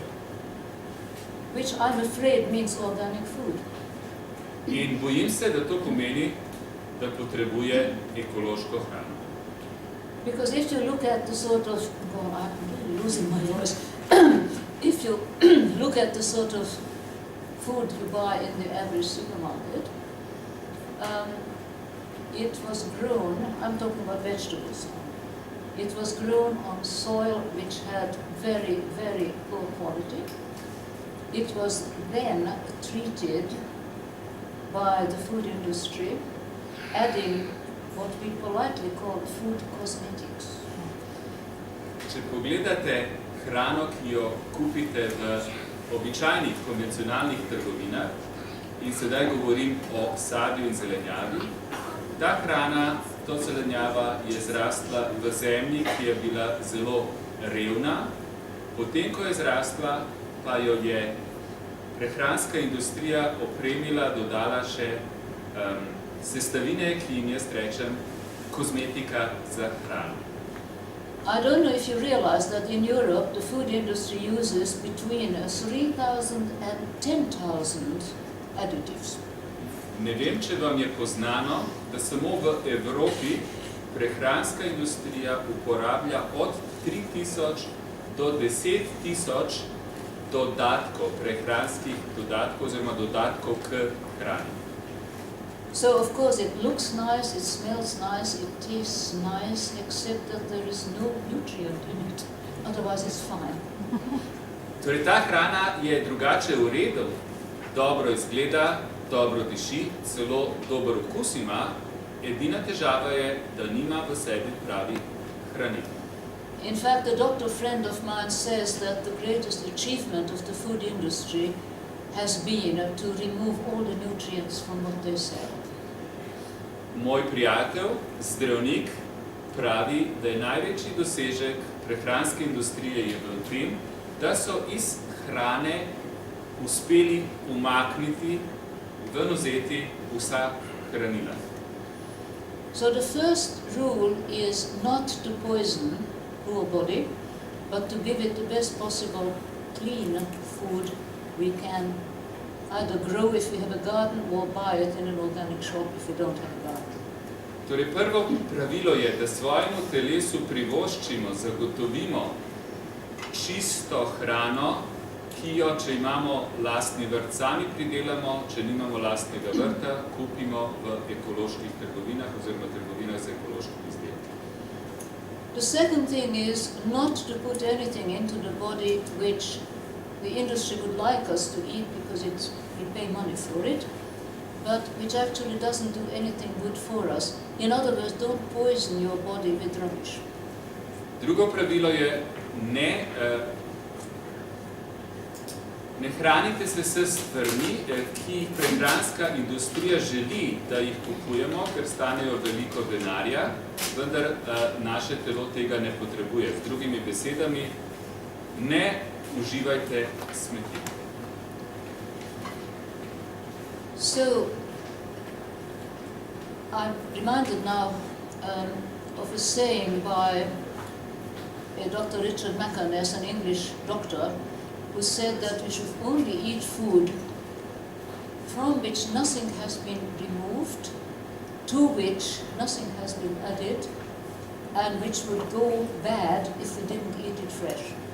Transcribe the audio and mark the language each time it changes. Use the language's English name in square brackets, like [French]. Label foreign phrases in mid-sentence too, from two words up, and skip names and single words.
[English] Which I'm afraid means organic food. [Slovenian] In bojim se, da to pomeni, da potrebuje ekološko hrano. [English] Because if you look at the sort of, oh, I'm really losing my voice. If you look at the sort of food you buy in the average supermarket, it was grown, I'm talking about vegetables, it was grown on soil which had very, very poor quality. It was then treated by the food industry, adding what we politely call food cosmetics. [Slovenian] Če pogledate hrano, ki jo kupite v običajnih konvencionalnih trgovinah, in sedaj govorim o sadju in zelenjavi, ta hrana, to zelenjava je zrastla v zemlji, ki je bila zelo revna Potem, ko je zrastla, pa jo je prehranska industrija opremila, dodala še sestavine, ki jim jaz rečem kozmetika za hrano. [English] I don't know if you realize that in Europe the food industry uses between 3,000 and 10,000 additives. [Slovenian] Ne vem, če vam je poznano, da samo v Evropi prehranska industrija uporablja od 3,000 do 10,000 dodatkov, prehranskih dodatkov oziroma dodatkov k hrani. [English] So of course it looks nice, it smells nice, it tastes nice, except that there is no nutrient in it. Otherwise it's fine. [Slovenian] Torej, ta hrana je drugače v redu, dobro izgleda, dobro diši, celo dober okus ima, edina težava je, da nima v sebi pravi hranil. [English] In fact, a doctor friend of mine says that the greatest achievement of the food industry has been to remove all the nutrients from what they sell. [Slovenian] Moj prijatelj, zdravnik, pravi, da je največji dosežek prehranske industrije je v tem, da so iz hrane uspeli umakniti, ven vzeti vsa hranila. [English] So the first rule is not to poison poor body, but to give it the best possible clean food we can either grow if we have a garden or buy it in an organic shop if we don't have a garden. [Slovenian] Torej, prvo pravilo je, da svojemu telesu privoščimo, zagotovimo čisto hrano, ki jo, če imamo lastni vrt, sami pridelamo, če nimamo lastnega vrta, kupimo v ekoloških trgovinah oziroma trgovinah z ekološkimi izdelki. [English] The second thing is not to put anything into the body which the industry would like us to eat because we pay money for it, but which actually doesn't do anything good for us. In other words, don't poison your body with rubbish. [Slovenian] Drugo pravilo je, ne hranite se s stvarmi, ki jih prehranska industrija želi, da jih kupujemo, ker stanejo veliko denarja, vendar naše telo tega ne potrebuje. Z drugimi besedami, ne uživajte smeti. [English] So, I'm reminded now of a saying by Dr. Richard McInnes, an English doctor, who said that we should only eat food from which nothing has been removed, to which nothing has been added, and which would go bad if we didn't eat it fresh.